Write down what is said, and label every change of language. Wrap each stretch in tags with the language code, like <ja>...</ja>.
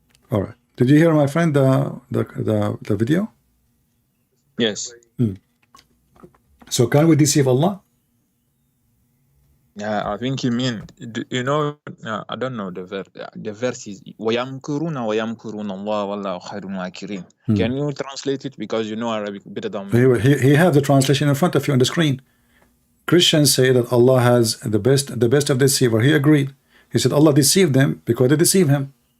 <en>All right. Did you hear, my friend, the video? Yes. So can we deceive Allah? Yeah, I think you mean, you know, I don't know the verse. The verse is</en> <ar>وَيَمْكُرُونَ وَيَمْكُرُونَ اللَّهُ وَاللَّهُ خَيْرُ الْمَاكِرِينَ.</ar> <en>Can you translate it, because you know Arabic better than me? He has the translation in front of you on the screen. Christians say that Allah has the best of deceiver. He agreed. He said Allah deceived them because they deceived Him.</en>